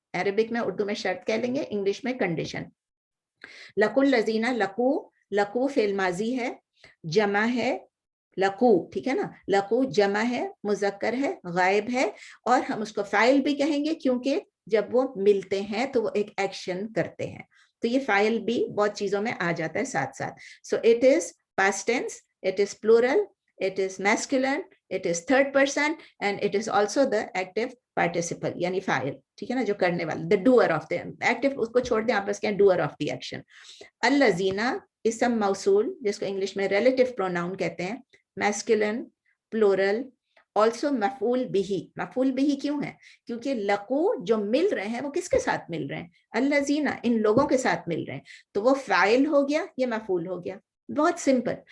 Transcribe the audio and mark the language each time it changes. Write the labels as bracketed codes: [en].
[ur] Arabic میں, اردو میں شرط کہہ لیں گے, انگلش میں کنڈیشن. لقو الذین, لقو, لقو فعل ماضی ہے, جمع ہے لقو, ٹھیک ہے نا, لقو جمع ہے, مذکر ہے, غائب ہے, اور ہم اس کو فاعل بھی کہیں گے کیونکہ جب وہ ملتے ہیں تو وہ ایک ایکشن کرتے ہیں. تو یہ فاعل بھی بہت چیزوں میں آ جاتا ہے ساتھ ساتھ. [en] so it is past tense, it is plural, it is masculine, it is third person, and it is also the active participle, [ur] یعنی فاعل, ٹھیک ہے نا, جو کرنے والا, [en] the doer of the active, [ur] اس کو چھوڑ دیں, آپ بس کہیں [en] doer of the action. [ur] الذین اسم موصول جس کو انگلش میں ریلیٹو پروناؤن کہتے ہیں, میسکولن, پلورل, آلسو مفعول بہی. مفعول بہی کیوں ہے؟ کیونکہ لقو جو مل رہے ہیں وہ کس کے ساتھ مل رہے ہیں؟ الذین, ان لوگوں کے ساتھ مل رہے ہیں, تو وہ فاعل ہو گیا, یہ مفعول ہو گیا. بہت سمپل.